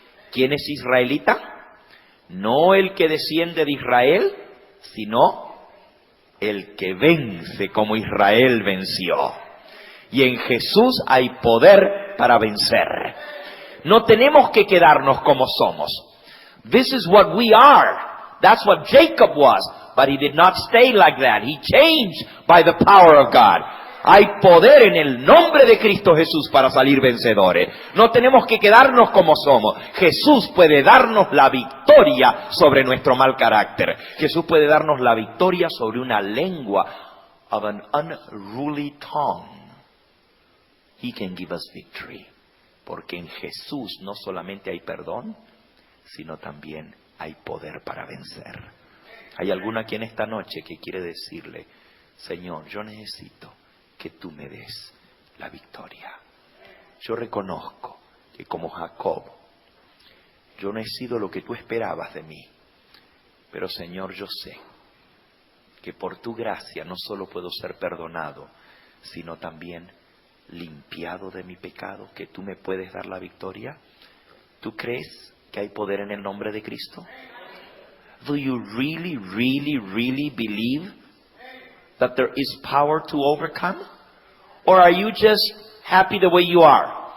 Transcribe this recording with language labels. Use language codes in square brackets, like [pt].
[es] ¿Quién es israelita? No el que desciende de Israel, sino el que vence como Israel venció. Y en Jesús hay poder para vencer. No tenemos que quedarnos como somos. [en] This is what we are. That's what Jacob was. But he did not stay like that. He changed by the power of God. [es] Hay poder en el nombre de Cristo Jesús para salir vencedores. No tenemos que quedarnos como somos. Jesús puede darnos la victoria sobre nuestro mal carácter. Jesús puede darnos la victoria sobre una lengua [en] of an unruly tongue. He can give us victory. [es] Porque en Jesús no solamente hay perdón, sino también hay poder para vencer. Hay alguno aquí en esta noche que quiere decirle: Señor, yo necesito que tú me des la victoria. Yo reconozco que como Jacob, yo no he sido lo que tú esperabas de mí. Pero Señor, yo sé que por tu gracia no solo puedo ser perdonado, sino también limpiado de mi pecado, que tú me puedes dar la victoria. ¿Tú crees que hay poder en el nombre de Cristo? [en] Do you really, really, really believe that there is power to overcome? Or are you just happy the way you are?